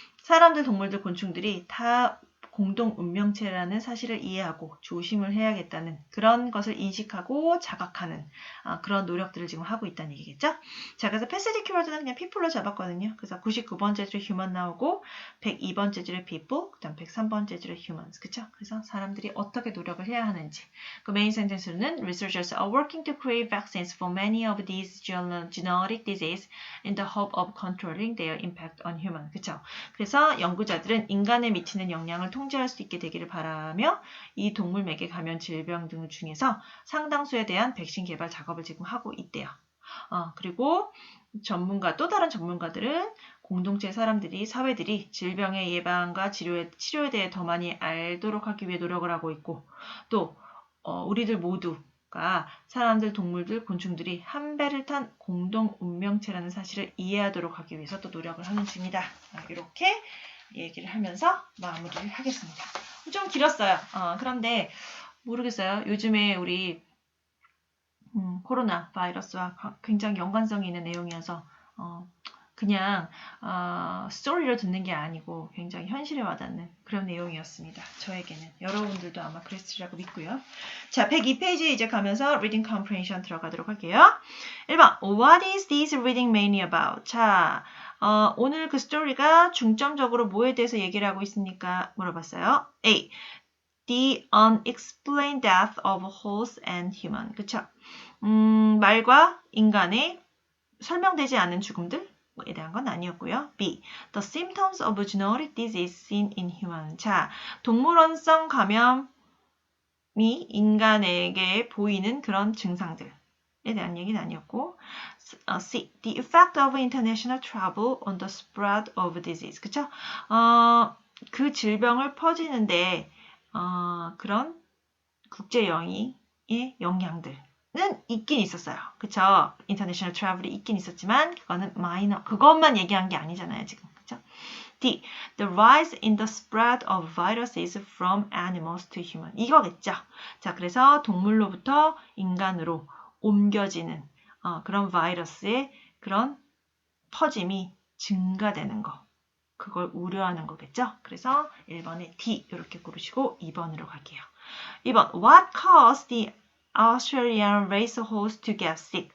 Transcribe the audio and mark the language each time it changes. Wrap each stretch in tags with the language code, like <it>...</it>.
<ko>사람들, 동물들, 곤충들이 다 공동 운명체라는 사실을 이해하고 조심을 해야겠다는 그런 것을 인식하고 자각하는 그런 노력들을 지금 하고 있다는 얘기겠죠? 자, 그래서 패시지 키워드는 그냥 people로 잡았거든요. 그래서 99번째 줄에 human 나오고 102번째 줄에 people, 그 다음 103번째 줄에 humans, 그쵸? 그래서 사람들이 어떻게 노력을 해야 하는지 그 메인 센텐스로는</ko> <en>researchers are working to create vaccines for many of these genetic diseases in the hope of controlling their impact on humans,</en> <ko>그쵸? 그래서 연구자들은 인간에 미치는 영향을 통제할 수 있게 되기를 바라며 이 동물맥에 감염 질병 등 중에서 상당수에 대한 백신 개발 작업을 지금 하고 있대요. 그리고 또 다른 전문가들은 공동체 사회들이 질병의 예방과 치료에 대해 더 많이 알도록 하기 위해 노력을 하고 있고 또 우리들 모두가 사람들, 동물들, 곤충들이 한 배를 탄 공동 운명체라는 사실을 이해하도록 하기 위해서 또 노력을 하는 중이다. 이렇게 얘기를 하면서 마무리를 하겠습니다. 좀 길었어요. 그런데 모르겠어요. 요즘에 우리 코로나 바이러스와 굉장히 연관성이 있는 내용이어서 그냥 스토리를 듣는 게 아니고 굉장히 현실에 와닿는 그런 내용이었습니다. 저에게는. 여러분들도 아마 그랬으리라고 믿고요. 자, 102페이지 이제 가면서</ko> <en>reading comprehension</en> <ko>들어가도록 할게요. 1번</ko> <en>What is this reading mainly about?</en> <ko>자, 오늘 그 스토리가 중점적으로 뭐에 대해서 얘기를 하고 있습니까? 물어봤어요. A.</ko> <en>The unexplained death of horse and human.</en> <ko>그쵸? 말과 인간의 설명되지 않은 죽음들에 대한 건 아니었고요. B.</ko> <en>The symptoms of genetic disease seen in human.</en> <ko>자, 동물원성 감염이 인간에게 보이는 그런 증상들에 대한 얘기는 아니었고 C.</ko> <en>The effect of international travel on the spread of disease.</en> <ko>그쵸? 그 질병을 퍼지는데 그런 국제 여행의 영향들은 있긴 있었어요. 그쵸? 인터내셔널 트래블이 있긴 있었지만 그거는 마이너, 그것만 얘기한 게 아니잖아요, 지금. 그쵸? D.</ko> <en>The rise in the spread of viruses from animals to human.</en> <ko>이거겠죠? 자, 그래서 동물로부터 인간으로 옮겨지는 그런 바이러스의 그런 퍼짐이 증가되는 거. 그걸 우려하는 거겠죠? 그래서 1번에 D 이렇게 고르시고 2번으로 갈게요. 2번</ko> <en>What caused the Australian racehorse to get sick?</en>